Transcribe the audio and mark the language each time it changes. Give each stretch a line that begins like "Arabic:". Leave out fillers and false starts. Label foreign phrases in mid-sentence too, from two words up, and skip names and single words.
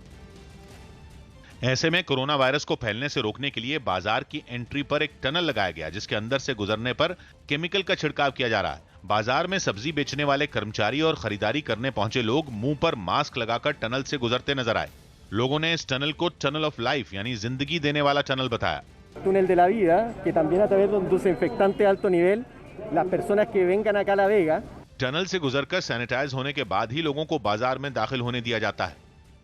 Hindi: ऐसे में कोरोना वायरस को फैलने से रोकने के लिए बाजार की एंट्री पर एक टनल लगाया गया, जिसके अंदर से गुजरने पर केमिकल का छिड़काव किया जा रहा है। बाजार में सब्जी बेचने वाले कर्मचारी और खरीदारी करने पहुंचे लोग मुंह पर मास्क लगाकर टनल से गुजरते नजर आए। लोगों ने इस टनल को
English: tunnel of life
Hindi: यानी जिंदगी देने वाला टनल बताया।
Spanish: Túnel de la vida, que también a través de un desinfectante de alto nivel, las personas que vengan acá a La Vega.
Hindi: टनल से गुजरकर सैनिटाइज होने के बाद ही लोगों को बाजार में दाखिल होने दिया जाता है।